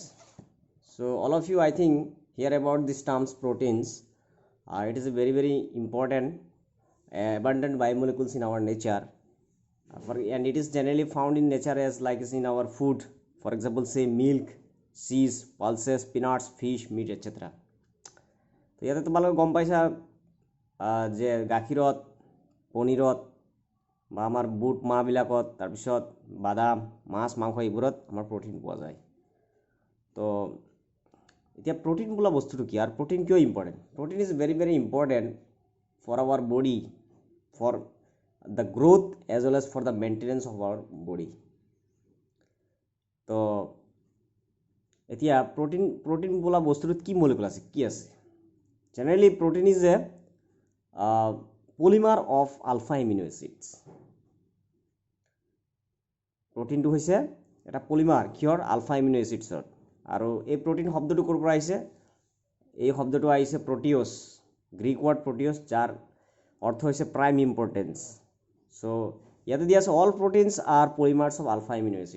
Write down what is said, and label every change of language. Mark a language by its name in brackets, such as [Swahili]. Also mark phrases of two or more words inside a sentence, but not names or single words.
[English] So all of you, I think, hear about these terms proteins. It is a very important abundant biomolecules in our nature, and it is generally found in nature as like is in our food. For example, say milk, cheese, pulses, peanuts, fish, meat, etc. [Assamese] তো ইয়াতে তোমালোকে গম পাইছা যে গাখীৰত, পনীৰত বা আমাৰ বুট মাহবিলাকত, তাৰপিছত বাদাম, মাছ, মাংস এইবোৰত আমাৰ প্ৰটিন পোৱা যায়। তো এতিয়া প্ৰটিন বোলা বস্তুটো কি আৰু প্ৰটিন কিয় ইম্পৰ্টেণ্ট? [English] protein is very important for our body, for the growth as well as for the maintenance of our body. [Assamese] তো এতিয়া protein বোলা বস্তুটোত কি মলিকুল আছে, কি আছে? [English] Generally protein is a polymer of alpha amino acids. [Assamese] প্ৰটিনটো হৈছে এটা পলিমাৰ কিহৰ? [English] alpha amino acidsৰ। [Assamese] আৰু এই প্ৰটিন শব্দটো ক'ৰ পৰা আহিছে? এই শব্দটো আহিছে প্ৰটিঅছ, [English] Greek word [Assamese] প্ৰটিঅছ, যাৰ অৰ্থ হৈছে [English] prime importance. চ' ইয়াতে দিয়া আছে all proteins are polymers of alpha amino acids.